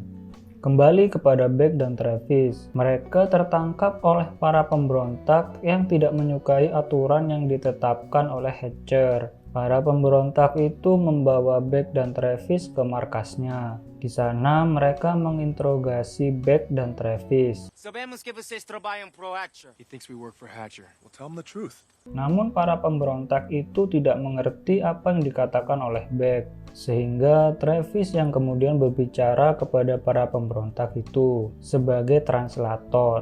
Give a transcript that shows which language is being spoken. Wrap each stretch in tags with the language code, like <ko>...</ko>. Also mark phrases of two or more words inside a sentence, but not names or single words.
<id>Kembali kepada Beck dan Travis, mereka tertangkap oleh para pemberontak yang tidak menyukai aturan yang ditetapkan oleh Hatcher. Para pemberontak itu membawa Beck dan Travis ke markasnya. Di sana mereka menginterogasi Beck dan Travis.</id> <pt>Sabemos que vocês trabalham pro Hatcher.</pt> <en>He thinks we work for Hatcher. Well, tell him the truth.</en> <id>Namun para pemberontak itu tidak mengerti apa yang dikatakan oleh Beck, sehingga Travis yang kemudian berbicara kepada para pemberontak itu sebagai translator.</id>